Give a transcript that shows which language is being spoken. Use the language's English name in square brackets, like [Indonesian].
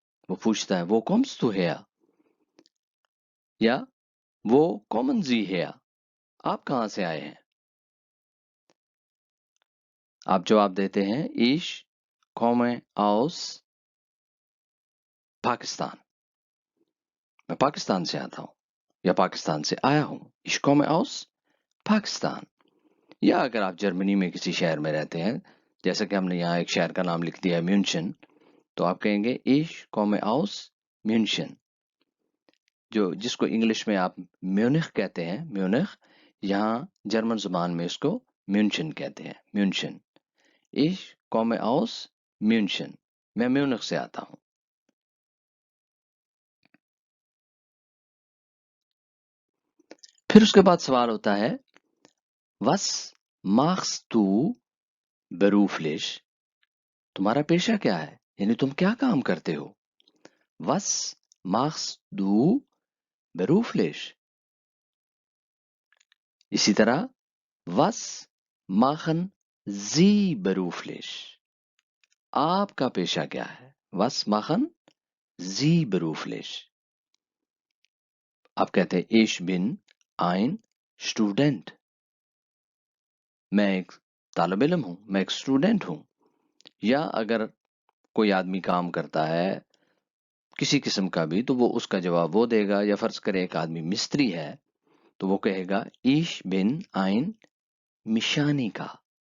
[Hindi] वो पूछता है वो कोम्स तू हेया, या वो कॉमन जी हेया, आप कहां से आए हैं। आप जवाब देते हैं [German] इश komme aus [Hindi] पाकिस्तान, मैं पाकिस्तान से आता हूं या पाकिस्तान से आया हूं। [German] Ich komme aus पाकिस्तान। [Hindi] या अगर आप जर्मनी में किसी शहर में रहते हैं, जैसा कि हमने यहाँ एक शहर का नाम लिख दिया है म्यूनशन, तो आप कहेंगे [German] Ich komme aus म्यूनशन, [Hindi] जो जिसको इंग्लिश में आप म्यूनिख कहते हैं, म्यूनिख, यहाँ जर्मन जुबान में इसको म्यूनशन कहते हैं, म्यूनशन। [German] Ich komme aus म्यूनशन, [Hindi] मैं म्यूनिख से आता हूं। फिर उसके बाद सवाल होता है [German] Was machst du beruflich, [Hindi] तुम्हारा पेशा क्या है, यानी तुम क्या काम करते हो। [German] Was machst du beruflich। [Hindi] इसी तरह [German] Was machen Sie beruflich, [Hindi] आपका पेशा क्या है। [German] Was machen Sie beruflich। [Hindi] आप कहते हैं [German] Ich bin ein Student, [Hindi] मैं एक तालिब इल्म हूं, मैं एक स्टूडेंट हूं। या अगर कोई आदमी काम करता है किसी किस्म का भी, तो वो उसका जवाब वो देगा, या फर्ज करें एक आदमी मिस्त्री है तो वो कहेगा [German] Ich bin ein Mechaniker,